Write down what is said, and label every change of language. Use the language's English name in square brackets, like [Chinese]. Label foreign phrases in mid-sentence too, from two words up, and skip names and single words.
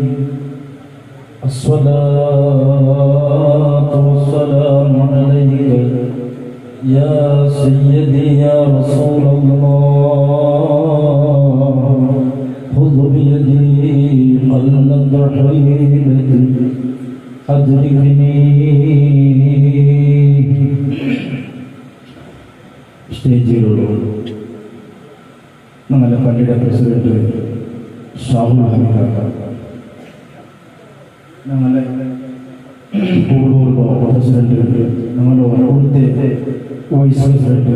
[Arabic] الصلاة والسلام عليك يا سيدي يا رسول الله، خذ بيدي قلت حيلتي أدركني. [Malayalam] സ്റ്റേജിലുള്ള ഞങ്ങളുടെ പള്ളിയുടെ പ്രസിഡന്റ് ഷാഹുൽ ഹമീദ്, ഞങ്ങളുടെ കൂടൂർ പ്രസിഡന്റ്, ഞങ്ങളുടെ അവിടുത്തെ [English] vice president,